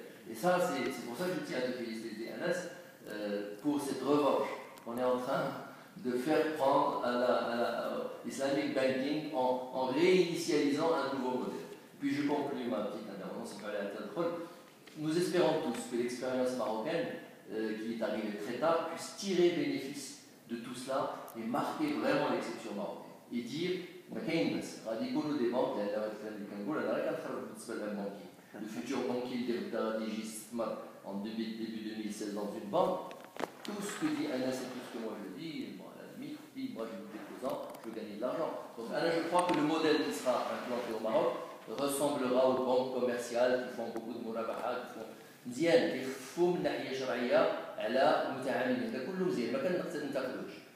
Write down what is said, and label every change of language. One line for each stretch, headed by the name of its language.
French: Et ça, c'est pour ça que je tiens à te féliciter, Anas, pour cette revanche qu'on est en train de faire prendre à l'Islamic Banking en réinitialisant un nouveau modèle. Puis je conclue ma petite intervention, nous espérons tous que l'expérience marocaine, qui est arrivée très tard, puisse tirer bénéfice de tout cela et marquer vraiment l'exception marocaine. Et dire,
Arabic: ما كاين بس غادي يكونوا دي بانك اللي كنقول انا غير كنخرج بالنسبه للبانكي
French: le futur banquier
Arabic: اللي غدا غادي يجي يستثمر
French: en début 2016 dans une banque. Tout ce que dit Anas et tout ce que moi je dis, bon, à la limite, moi j'ai 12 ans, je veux gagner de l'argent. Donc Anas, je crois que le modèle qui sera implanté au Maroc ressemblera aux banques commerciales qui font beaucoup de murabaha, qui font
Arabic: مزيان كيخفوا من ناحيه شرعيه على المتعاملين هذا كله مزيان ما كننتقدوش.